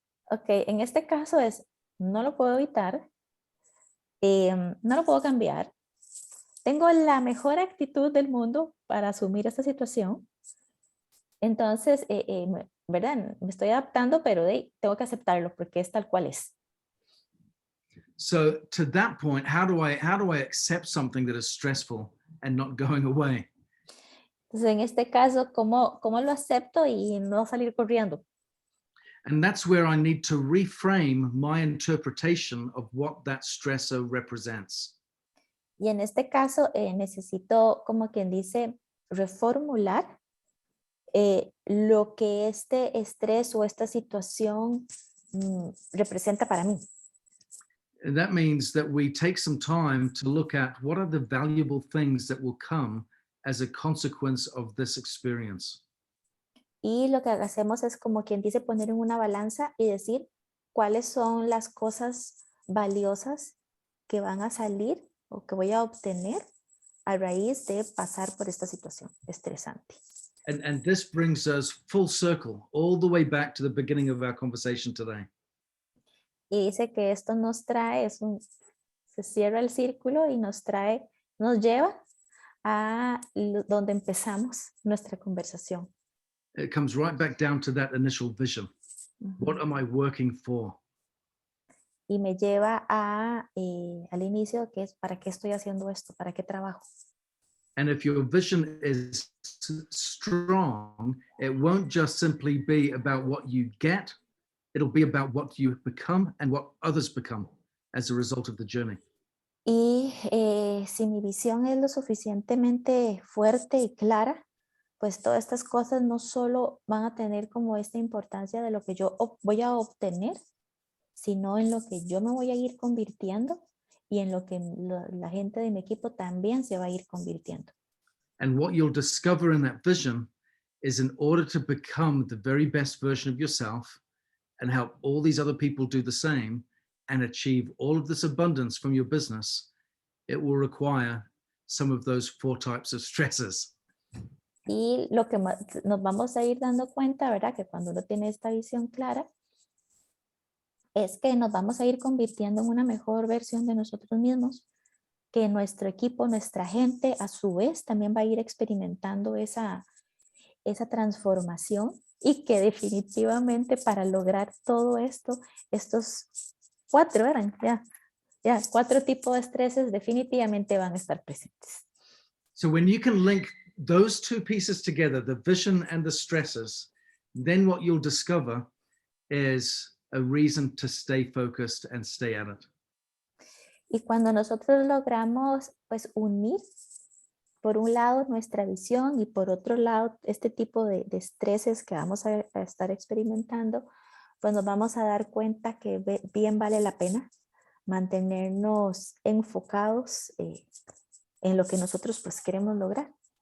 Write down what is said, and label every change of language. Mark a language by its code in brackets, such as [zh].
[es] Ok, en este caso no lo puedo evitar, no lo puedo cambiar. Tengo la mejor actitud del mundo para asumir esta situación. Entonces, ¿verdad? Me estoy adaptando, pero tengo que aceptarlo porque es tal cual es. [en] So to that point, how do I accept something that is stressful and not going away? [es] Entonces, en este caso, ¿cómo lo acepto y no salir corriendo? [en] And that's where I need to reframe my interpretation of what that stressor represents. [es] Y en este caso, necesito, como quien dice, reformular lo que este estrés o esta situación representa para mí. [en] And that means that we take some time to look at what are the valuable things that will come as a consequence of this experience. [es] Y lo que hacemos es como quien dice poner en una balanza y decir cuáles son las cosas valiosas que van a salir o que voy a obtener a raíz de pasar por esta situación estresante. [en] And this brings us full circle all the way back to the beginning of our conversation today. [es] Y dice que esto nos trae, se cierra el círculo y nos lleva a donde empezamos nuestra conversación. [en] It comes right back down to that initial vision. What am I working for? [es] Y me lleva al inicio, que es ¿para qué estoy haciendo esto? ¿Para qué trabajo? [en] And if your vision is strong, it won't just simply be about what you get, it'll be about what you become and what others become as a result of the journey. [es] Y si mi visión es lo suficientemente fuerte y clara, pues todas estas cosas no solo van a tener como esta importancia de lo que yo voy a obtener, sino en lo que yo me voy a ir convirtiendo y en lo que la gente de mi equipo también se va a ir convirtiendo. [en] And what you'll discover in that vision is in order to become the very best version of yourself and help all these other people do the same and achieve all of this abundance from your business, it will require some of those 4 types of stresses. [es] Y lo que nos vamos a ir dando cuenta, ¿verdad? Que cuando uno tiene esta visión clara, es que nos vamos a ir convirtiendo en una mejor versión de nosotros mismos, que nuestro equipo, nuestra gente, a su vez, también va a ir experimentando esa transformación y que definitivamente para lograr todo esto, estos 4, ¿verdad? Ya 4 tipos de estreses definitivamente van a estar presentes. [en] So when you can link those 2 pieces together, the vision and the stresses, then what you'll discover is a reason to stay focused and stay at it. [es] Y cuando nosotros logramos pues unir por un lado nuestra visión y por otro lado este tipo de estreses que vamos a estar experimentando, pues nos vamos a dar cuenta que bien vale la pena mantenernos enfocados en lo que nosotros pues queremos lograr.